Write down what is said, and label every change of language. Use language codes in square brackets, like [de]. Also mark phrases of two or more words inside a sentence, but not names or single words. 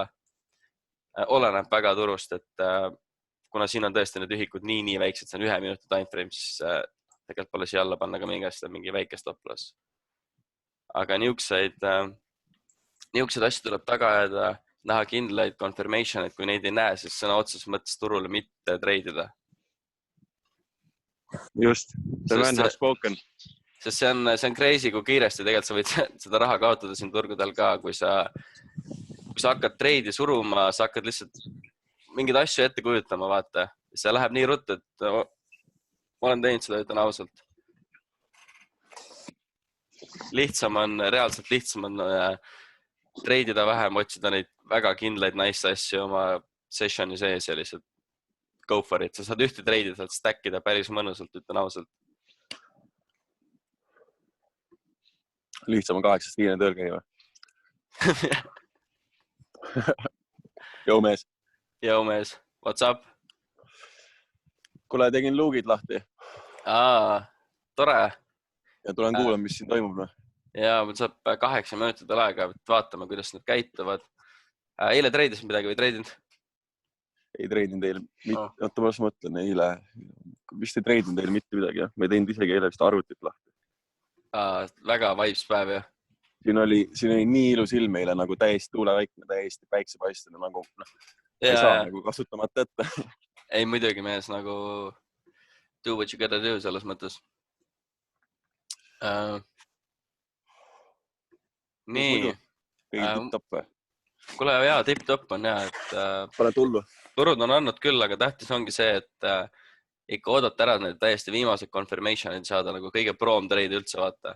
[et] Oleneb väga turust, et kuna siin on tõesti need ühikud nii väiksed, see on 1 minuti timeframe, siis tegelikult pole siia alla panna ka mingi väike [en] stop loss. [et] Aga niisuguseid asju tuleb taga ajada, näha kindlaid confirmation, et kui neid ei näe, siis sõna otseses mõttes turule mitte treidida. [en] Just, the man has spoken. [et] Sest see on crazy, kui kiiresti tegelikult sa võid seda raha kaotada siin turgudel ka, kui sa hakkad treidi suruma, sa hakkad lihtsalt mingeid asju ette kujutama, vaata. See läheb nii ruttu, et ma olen teinud seda, ütlen ausalt. Reaalselt lihtsam on treidida vähem, otsida neid väga kindlaid nice asju oma sessioni sees ja lihtsalt [en] go for it. [et] Sa saad ühte treidi saad stackida päris mõnusalt, ütlen ausalt. Lihtsam on 8-5 tõrge käiva. Jou mees, [en] what's up? [et] Kuule, tegin luugid lahti. Tore. Ja tulen kuulan, mis siin toimub. Ja mul saab 8 minutit aega, vaatame, kuidas need käituvad. Eile treidisid midagi või treidinud? Ei treidinud eile. Oota, ma mõtlen eile. Vist ei treidinud eile mitte midagi. Ma ei teinud isegi eile vist arvutit lahti. Väga vibes päev, jah? Siin oli nii ilus ilm eile, nagu täiesti tuuleväikne, täiesti päiksepaistene, nagu ei saa nagu kasutamata ette. Ei, muidugi mees, nagu [en] do what you gotta do [et] selles mõttes. Nii. Tipp-topp või? Kuule, jaa, tipp-topp on jah, et Pane tullu. turud on andnud küll, aga tähtis ongi see, et ikka oodata ära need täiesti viimased confirmation'id saada nagu kõige [en] prom trade [et] üldse vaata.